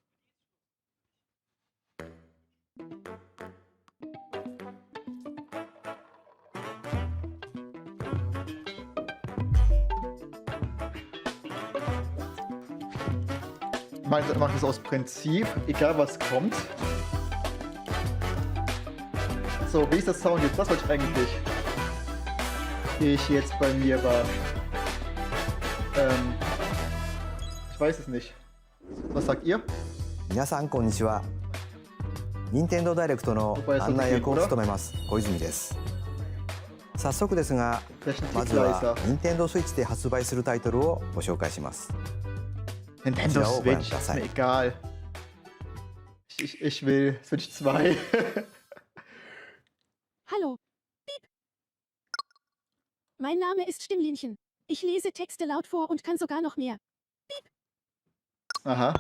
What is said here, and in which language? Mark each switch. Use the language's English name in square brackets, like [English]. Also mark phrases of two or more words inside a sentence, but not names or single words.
[German] Ich mache das aus Prinzip, egal was kommt. So, wie ist das Sound jetzt? Was wollte ich eigentlich? Ich jetzt bei mir war. Ich weiß es nicht. Was sagt ihr? [Japanese] 皆さんこんにちは。任天堂ダイレクトの案内役を務めます小泉です。早速ですが、まずは任天堂スイッチで発売するタイトルをご紹介します。 [German] Nintendo Switch, ist mir egal. Ich will Switch 2. Hallo. Piep. Mein Name ist Stimmlinchen. Ich lese Texte laut vor und kann sogar noch mehr. Piep. Aha.